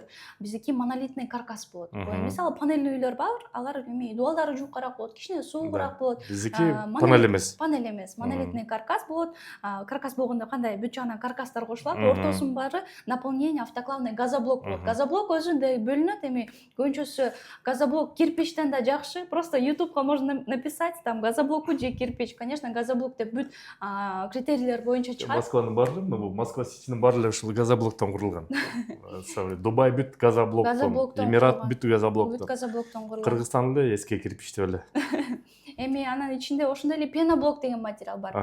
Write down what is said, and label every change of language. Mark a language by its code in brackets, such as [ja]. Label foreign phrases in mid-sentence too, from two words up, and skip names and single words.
[ky] Биздики [ru] монолитный каркас [ky] болот. Мисалы панельный үйлөр бар, алар эми дуалдары жуукараак болот, кичине суугураак болот. Биздики панель эмес. Панель эмес, [ru] монолитный каркас [ky] болот. Каркас болгондо кандай бүт жагынан каркастар кошулат, ортосунун баары [ru] наполнение автоклавный газоблок [ky] болот. Газоблок өзүндөй бөлүнөт. Эми көбүнчөсү газоблок кирпичтен да жакшы. [ru] Просто YouTubeга можно написать там газоблоку же кирпич. Конечно, [ky] газоблок деп бүт критерийлер боюнча чыгат. Москванын баары, бул Москва Ситинин баары эле ушул газоблоктон курулган. Дубай бүт газоблоктон, Эмират бүт газоблоктон. Бүт газоблоктон курулган. Кыргызстан эле эски кирпичтеп эле. Эми анан ичинде ошондой эле пеноблок деген материал бар.